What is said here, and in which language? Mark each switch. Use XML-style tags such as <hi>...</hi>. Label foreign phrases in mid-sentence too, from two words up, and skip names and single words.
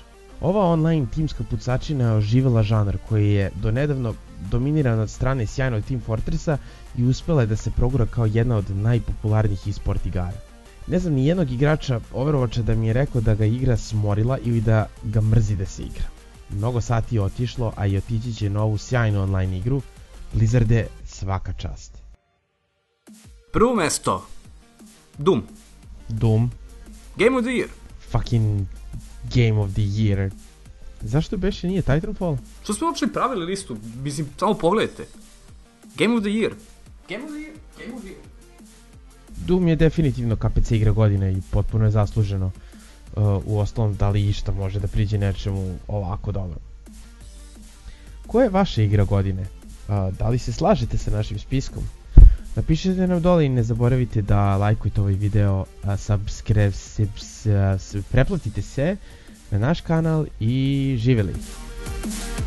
<sr>Ova online timska pucačina je oživjela žanr koji je donedavno dominiran od strane sjajnog Team Fortressa i uspjela je da se progura kao jedna od najpopularnijih e-sport igara. Ne znam ni jednog igrača Overwatcha da mi je rekao da ga igra smorila ili da ga mrzi da se igra. Mnogo sati je otišlo, a i otići će novu sjajnu online igru. Blizzarde, svaka čast. Prvo mesto. Doom. Doom.</sr> <en>Game of the Year. Fucking Game of the Year.</en> <sr>Zašto beše nije Titanfall? Što smo uopšte pravili listu? Mislim, samo pogledajte.</sr> <en>Game of the Year. Game of the Year. Game of the Year.</en> <sr>Doom je definitivno KPC igra godine i potpuno je zasluženo. U ostalom, da li išta može da priđe nečemu ovako dobro. Koja je vaša igra godine? Da li se slažete sa našim spiskom? Napišite nam dole i ne zaboravite da lajkujete ovaj video, preplatite se na naš kanal i živjeli!</sr>